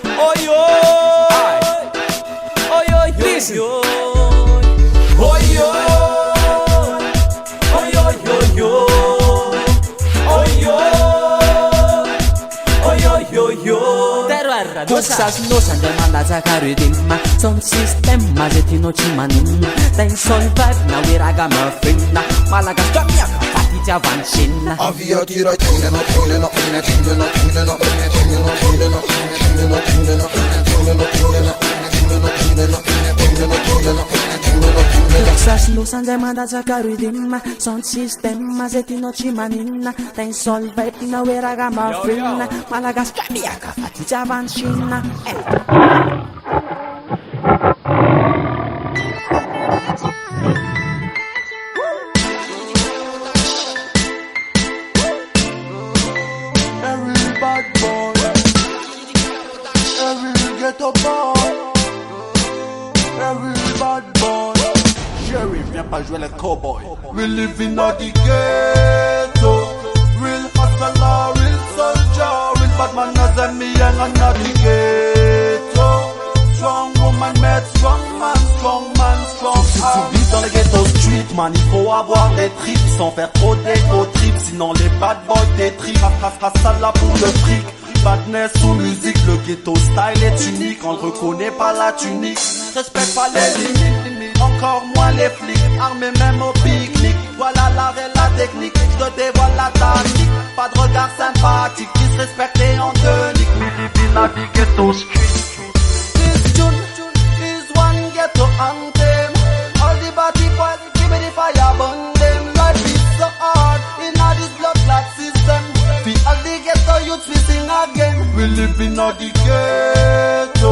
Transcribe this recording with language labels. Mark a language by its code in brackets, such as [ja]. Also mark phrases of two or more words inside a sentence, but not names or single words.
[en] Listen. [mg] Sasno sandra mandatsaka rythme [en] Sound system [mg] zay tianao tsy manina Tany [en] soul vibe [mg] na hoe raga mafina Malagasy miaka fatitiavany sinina Aviatura Sasno sandra mandatsaka rythme [en] Sound system [mg] zay tianao tsy manina Tany [en] soul vibe [mg] na hoe raga mafina Malagasy miaka fatitiavany sinina [en] Every bad boy, every ghetto boy, every bad boy. [fr] Jerry, viens pas jouer le cowboy. [en] We live in the ghetto, real hustler, real soldier, real bad man as me and I'm not the ghetto. Strong woman met strong man, strong man, strong arm. [fr] Dans les [en] ghetto street, man, [fr] il faut avoir des trips sans faire trop d'égo trips. Sinon les [en] bad boys [fr] des trips, ça là pour le fric. badness sous musique, le ghetto style est unique. On ne reconnaît pas la tunique, respecte pas les limites, encore moins les flics, armés même au pique-nique. Voilà l'art et la technique, je te dévoile la tactique. Pas de regard sympathique, disrespecté en denique. [en] We live in the ghetto street. This tune is one ghetto anthem. All the body boys, give me the fire, burn them. Life is so hard in all this blood clot system. We all the ghetto youths, we sing again. We live in all the ghetto.